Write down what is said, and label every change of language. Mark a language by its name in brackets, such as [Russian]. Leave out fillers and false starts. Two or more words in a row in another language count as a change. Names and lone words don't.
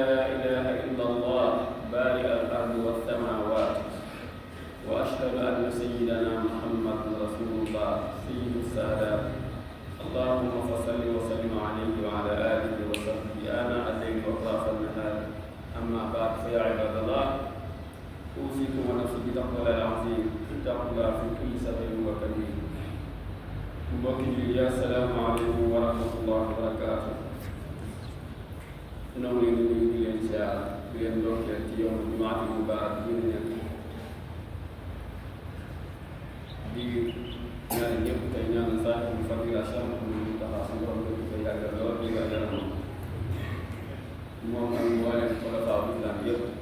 [Arabic] إله إلا الله بارئ الأرض والسماوات وأشهد أن سيدنا محمد رسول الله سيد السادات اللهم صل وسلم عليه وعلى آله وصحبه آناء الليل وأطراف النهار أما بعد فيا عباد الله أوصيكم ونفسي بتقوى الله العظيم اتقوا الله في كل سبيل وكبير [Wolof] mbokki jullit yi [Arabic] السلام عليكم ورحمة الله وبركاته [Wolof] ñoo ngi leen di nuyu di leen ziar di leen ndokkeel ci yow jumaati mubaarak bi ñu nekk di ñaan ñëpp tey ñaan saaxibu fadila Cheikh Mouhamadou Mountakha suñu borom ko koy yàggal lool di ko yaram moom ak mbooleem xulafaa islam yëpp